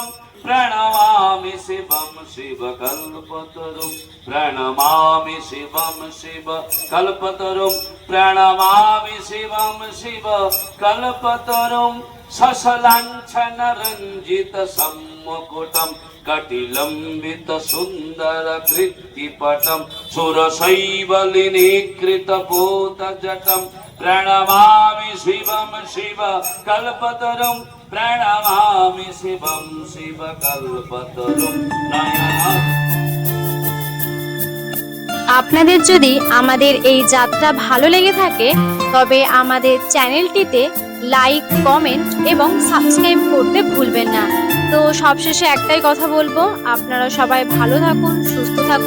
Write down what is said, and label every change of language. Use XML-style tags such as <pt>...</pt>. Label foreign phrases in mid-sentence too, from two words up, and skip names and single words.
<sa>प्रणमामि शिवं शिवकल्पतरुं प्रणमामि शिवं शिवकल्पतरुं प्रणमामि शिवं शिवकल्पतरुं शशलाञ्छनरञ्जित सम्मुकुटं कटिलम्बित सुन्दर कृत्तिपटं सुरशैवलिनीकृतपूतजटं प्रणमामि शिवं शिवकल्पतरुं प्रणमामि शिवं शिवकल्पतरुं नयना।</sa> <bn>আপনাদের যদি আমাদের এই যাত্রা ভালো লেগে থাকে তবে আমাদের চ্যানেলটিতে লাইক, কমেন্ট এবং সাবস্ক্রাইব করতে ভুলবেন না। তো সবশেষে একটাই কথা বলবো, আপনারা সবাই ভালো থাকুন, সুস্থ থাকুন।</bn>